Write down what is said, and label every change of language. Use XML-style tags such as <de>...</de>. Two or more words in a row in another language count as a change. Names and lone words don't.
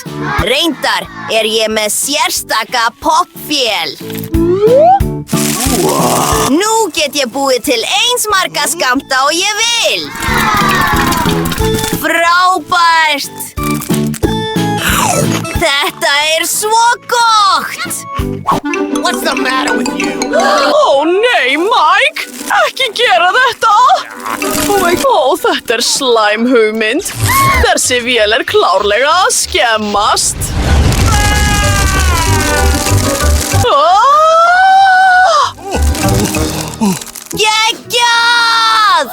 <is>Reyndar er ég með sérstaka poppvél. Nú get ég búið til eins marga skammta og ég vil. Frábært! Þetta er svo gott!</is> <en>What's the matter with you?</en> <is>Ó nei, Mike! Ekki gera þetta! Ó, þetta er slæm hugmynd. Þessi vél er klárlega að skemmast. Geggjað!</is>